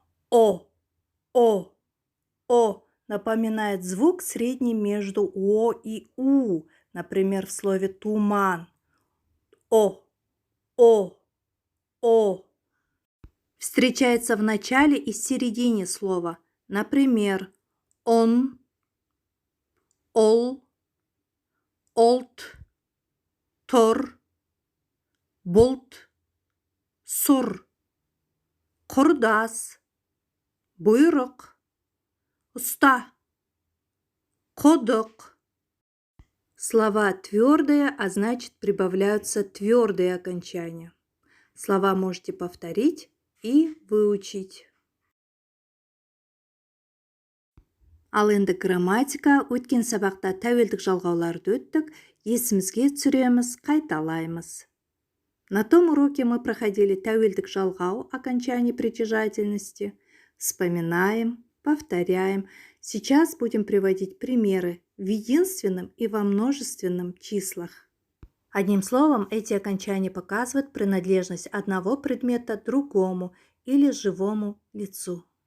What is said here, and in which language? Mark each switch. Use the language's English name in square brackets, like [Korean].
[Russian] О, О, О напоминает звук средний между О и У, например, в слове туман. О, О, О. Встречается в начале и середине слова. Например, [Kazakh] он, ол, олт, тор, бұлт, сұр, құрдас, бұйрық, уста, құдық. [Russian] Слова твердые, а значит прибавляются твердые окончания. Слова можете повторить и выучить. [Kazakh] Ал енді грамматика, өткен сабақта тәуелдік жалғауларды өттік, есімізге түсіреміз, қайталаймыз. [Russian] На том уроке мы проходили тәуелдік жалғау, окончание притяжательности. Вспоминаем, повторяем. Сейчас будем приводить примеры в единственном и во множественном числах. Одним словом, эти окончания показывают принадлежность одного предмета другому или живому лицу.